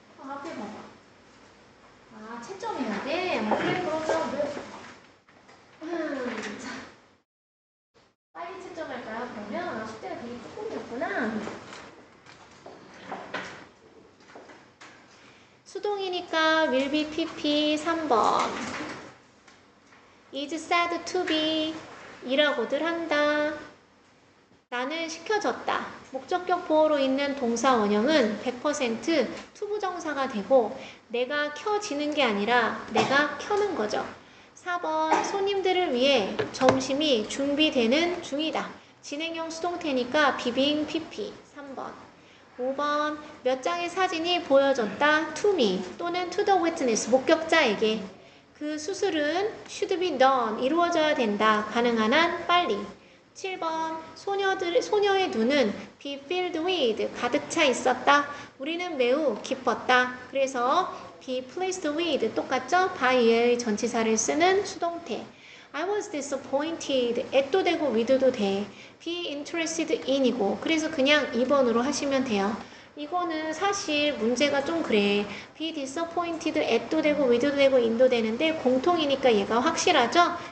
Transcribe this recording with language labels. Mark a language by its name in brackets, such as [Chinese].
[Korean] 앞에 봐봐. 아, 채점해야 돼? 그래, 그러면 자, 빨리 채점할까요? 그러면 숙제가 되게 조금이었구나. 수동이니까 [English] will be pp [Korean] 3번. [English] is said to be [Korean] 이라고들 한다. 나는 시켜졌다. 목적격 보어로 있는 동사 원형은 100% 투부정사가 되고 내가 켜지는 게 아니라 내가 켜는 거죠. 4번 손님들을 위해 점심이 준비되는 중이다. 진행형 수동태니까 [English] being pp [Korean] 3번. 5번 몇 장의 사진이 보여졌다 [English] to me [Korean] 또는 [English] to the witness [Korean] 목격자에게 그 수술은 [English] should be done [Korean] 이루어져야 된다. 가능한 한 빨리. 7번 소녀의 눈은 [English] be filled with [Korean] 가득 차 있었다. 우리는 매우 기뻤다. 그래서 [English] be pleased with [Korean] 똑같죠? by의 전치사를 쓰는 수동태. [English] I was disappointed. [Korean] at도 되고 with도 돼. [English] be interested in [Korean] 이고 그래서 그냥 2번으로 하시면 돼요. 이거는 사실 문제가 좀 그래. [English] be disappointed at [Korean] 도 되고 with도 되고 in도 되는데 공통이니까 얘가 확실하죠?